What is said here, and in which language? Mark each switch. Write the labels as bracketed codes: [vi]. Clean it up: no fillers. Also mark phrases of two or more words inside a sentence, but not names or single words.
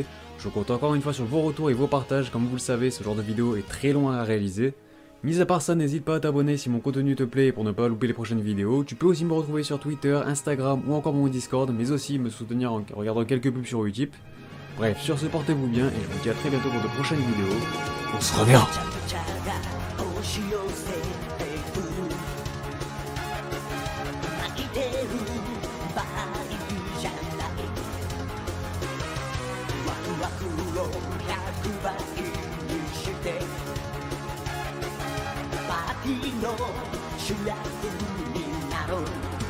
[fr] Je compte encore une fois sur vos retours et vos partages, comme vous le savez, ce genre de vidéo est très long à réaliser. Mis à part ça, n'hésite pas à t'abonner si mon contenu te plaît pour ne pas louper les prochaines vidéos. Tu peux aussi me retrouver sur Twitter, Instagram ou encore mon Discord, mais aussi me soutenir en regardant quelques pubs sur Utip. Bref, sur ce, portez-vous bien et je vous dis à très bientôt pour de prochaines vidéos. On se revient. [ja] 押し寄せてくる泣いてる場合じゃないワクワクを100倍にしてパーティーの主役になろう